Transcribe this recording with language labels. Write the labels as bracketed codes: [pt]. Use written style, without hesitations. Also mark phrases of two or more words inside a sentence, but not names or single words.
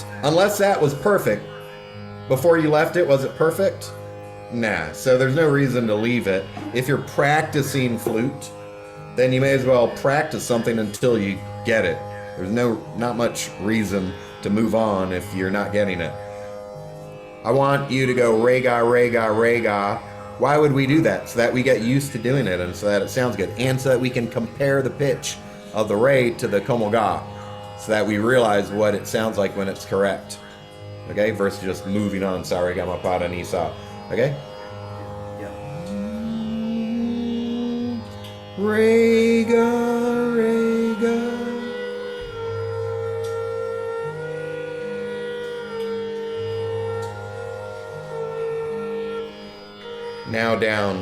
[en] Unless that was perfect. Before you left it, was it perfect? Nah, so there's no reason to leave it. If you're practicing flute, then you may as well practice something until you get it. There's not much reason to move on if you're not getting it. I want you to go [hi] re ga, re ga, re ga. [en] Why would we do that? So that we get used to doing it and so that it sounds good. And so that we can compare the pitch of the re to the [hi] komal ga. [en] So that we realize what it sounds like when it's correct. Okay? Versus just moving on. [hi] Sa, re, ga, ma, pa, da, ni, sa. Okay? Re ga, re ga. [en] Now down.